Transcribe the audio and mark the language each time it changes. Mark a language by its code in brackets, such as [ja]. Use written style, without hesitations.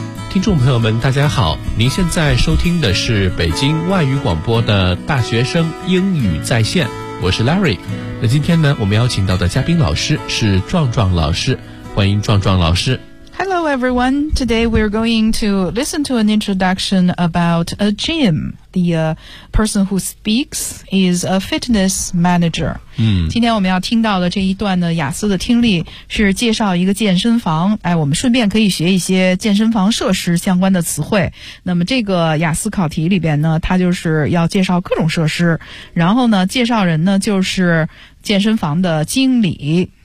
[zh] 听众朋友们大家好，您现在收听的是北京外语广播的大学生英语在线，我是 Larry。那今天呢，我们邀请到的嘉宾老师是壮壮老师，欢迎壮壮老师。 [en] Hello everyone, today we're going to listen to an introduction about a gym. The person who speaks is a fitness manager. [zh] 今天我们要听到的这一段的雅思的听力是介绍一个健身房，哎，我们顺便可以学一些健身房设施相关的词汇。那么这个雅思考题里边呢，它就是要介绍各种设施，然后呢，介绍人呢就是健身房的经理。